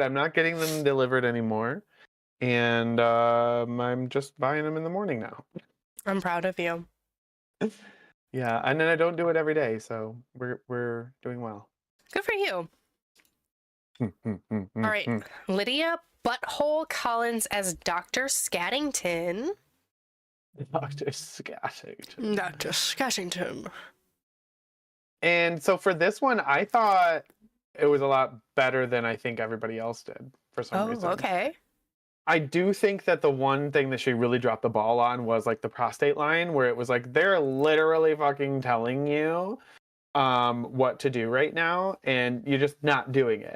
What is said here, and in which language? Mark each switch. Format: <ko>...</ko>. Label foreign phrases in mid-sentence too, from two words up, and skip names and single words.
<en>I'm not getting them delivered anymore, and I'm just buying them in the morning now. I'm proud of you. Yeah, and then I don't do it every day, so we're doing well. Good for you. All All right, Lydia Butthole Collins as Dr. Scattington. Dr. Scattington. Dr. Scattington. And so for this one, I thought it was a lot better than I think everybody else did for some reason. Oh, okay. I do think that the one thing that she really dropped the ball on was like the prostate line, where it was like they're literally fucking telling you what to do right now, and you're just not doing it.</en>